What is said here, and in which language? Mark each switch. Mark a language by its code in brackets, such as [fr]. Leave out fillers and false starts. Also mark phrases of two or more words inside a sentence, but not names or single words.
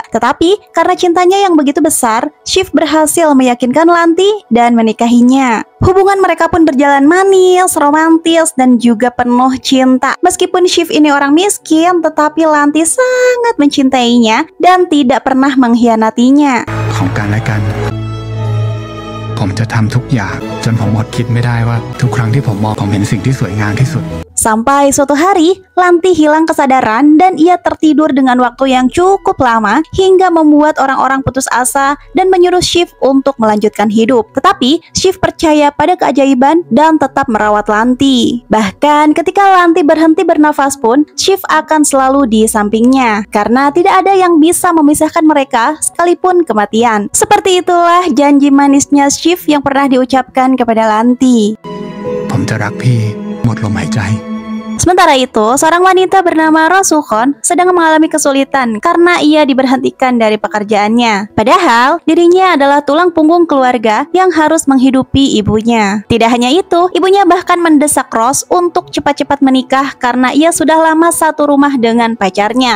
[id] Tetapi karena cintanya yang begitu besar, Shiv berhasil meyakinkan Lanti dan menikahinya. Hubungan mereka pun berjalan manis, romantis, dan juga penuh cinta. Meskipun Shiv ini orang miskin, tetapi Lanti sangat mencintainya dan tidak pernah mengkhianatinya. [th] ของกันและกัน ผมจะทำทุกอย่างจนผมอดคิดไม่ได้ว่าทุกครั้งที่ผมมองผมเห็นสิ่งที่สวยงามที่สุด [id] Sampai suatu hari, Lanti hilang kesadaran dan ia tertidur dengan waktu yang cukup lama hingga membuat orang-orang putus asa dan menyuruh Shiv untuk melanjutkan hidup. Tetapi, Shiv percaya pada keajaiban dan tetap merawat Lanti. Bahkan ketika Lanti berhenti bernafas pun, Shiv akan selalu di sampingnya karena tidak ada yang bisa memisahkan mereka sekalipun kematian. Seperti itulah janji manisnya Shiv yang pernah diucapkan kepada Lanti. [th] ผมจะรักพี่หมดลมหายใจ [id] Sementara itu, seorang wanita bernama Rosukhon sedang mengalami kesulitan karena ia diberhentikan dari pekerjaannya. Padahal, dirinya adalah tulang punggung keluarga yang harus menghidupi ibunya. Tidak hanya itu, ibunya bahkan mendesak Ros untuk cepat-cepat menikah karena ia sudah lama satu rumah dengan pacarnya.